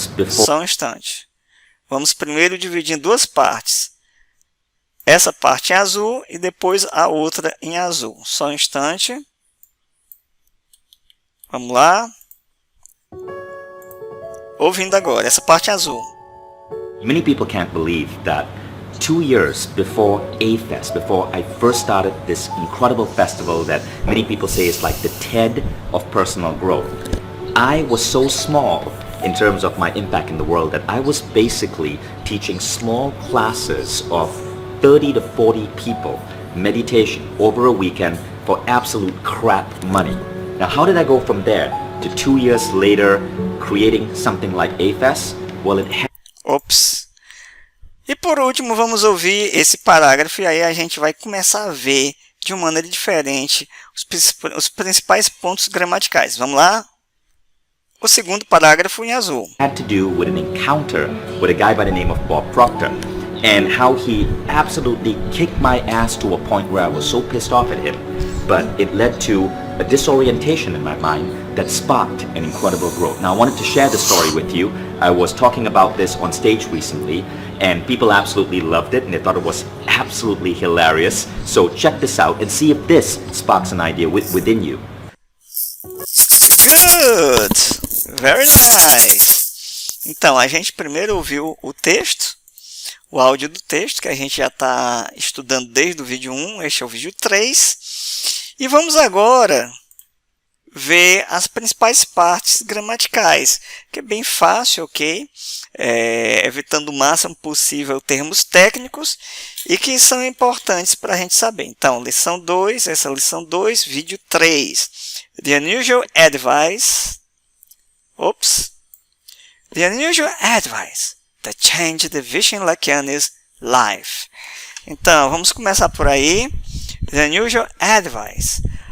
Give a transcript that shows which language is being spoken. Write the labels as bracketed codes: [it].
[pt] Só um instante. Vamos primeiro dividir em 2 partes. Essa parte em azul e depois a outra em azul. Só um instante. Vamos lá. Ouvindo agora, essa parte em azul. [en] Many people can't believe that 2 years before A-Fest, before I first started this incredible festival that many people say is like the TED of personal growth, I was so small in terms of my impact in the world that I was basically teaching small classes of 30 to 40 people meditation over a weekend for absolute crap money. Now, how did I go from there to 2 years later creating something like A-Fest? Well, Ops. [pt] E por último, vamos ouvir esse parágrafo e aí a gente vai começar a ver de uma maneira diferente os principais pontos gramaticais. Vamos lá? O segundo parágrafo em azul. [en] Had to do with an encounter with a guy by the name of Bob Proctor and how he absolutely kicked my ass to a point where I was so pissed off at him. But it led to a disorientation in my mind that sparked an incredible growth. Now, I wanted to share the story with you. I was talking about this on stage recently, and people absolutely loved it, and they thought it was absolutely hilarious. So check this out and see if this sparks an idea within you. Good! Very nice! [pt] Então, a gente primeiro ouviu o texto, o áudio do texto, que a gente já está estudando desde o vídeo 1, este é o vídeo 3. E vamos agora ver as principais partes gramaticais, que é bem fácil, ok? Evitando o máximo possível termos técnicos e que são importantes para a gente saber. Então, lição 2, essa é a lição 2, vídeo 3. [en] The unusual advice. The unusual advice that changed the Vision Lakiani's life. [pt] Então, vamos começar por aí. [en] The unusual advice.